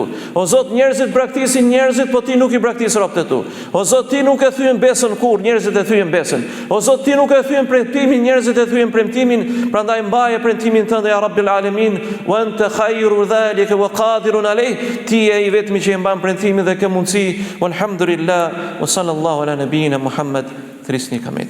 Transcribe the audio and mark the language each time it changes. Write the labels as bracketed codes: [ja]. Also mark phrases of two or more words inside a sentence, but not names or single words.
[sq] O Zot, njerëzit braktisin njerëzit, po ti nuk i braktis robët e tu. O Zot, ti nuk e thyen besën kur, njerëzit e thyen besën. O Zot, ti nuk e thyen premtimin, njerëzit e thyen premtimin. Prandaj mbaje premtimin tënd [ar] يا رب العالمين وأنت خير ذلك وقادر عليه. [sq] Ti je i vetmi që e mban premtimin dhe ke mundësi. [ar] والحمد لله وصلى الله على نبينا محمد. [sq] Trisni kamet.